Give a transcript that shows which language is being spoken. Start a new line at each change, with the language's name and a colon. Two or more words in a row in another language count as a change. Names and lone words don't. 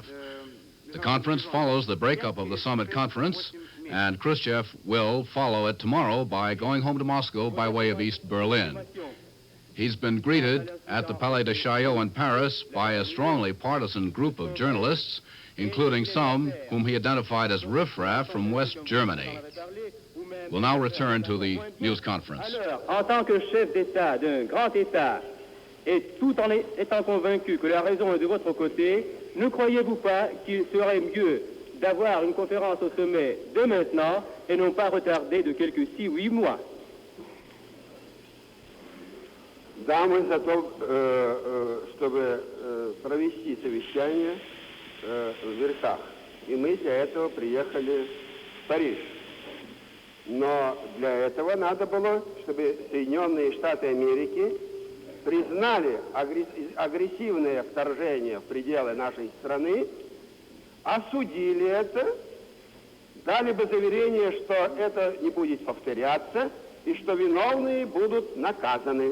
English: The conference follows the breakup of the summit conference, and Khruschev will follow it tomorrow by going home to Moscow by way of East Berlin. He's been greeted at the Palais de Chaillot in Paris by a strongly partisan group of journalists, including some whom he identified as riffraff from West Germany. We'll now return to the news conference.
French: Alors, en tant que chef d'État d'un grand État, et tout en étant convaincu que la raison est de votre côté, ne croyez-vous pas qu'il serait mieux d'avoir une conférence au sommet dès maintenant et non pas retarder de quelques 6 ou 8 mois?
Russian: Да, мы за то, чтобы провести совещание в верхах и мы для этого приехали в Париж. Но для этого надо было, чтобы Соединенные Штаты Америки признали агрессивное вторжение в пределы нашей страны, осудили это, дали бы заверение, что это не будет повторяться и что виновные будут наказаны.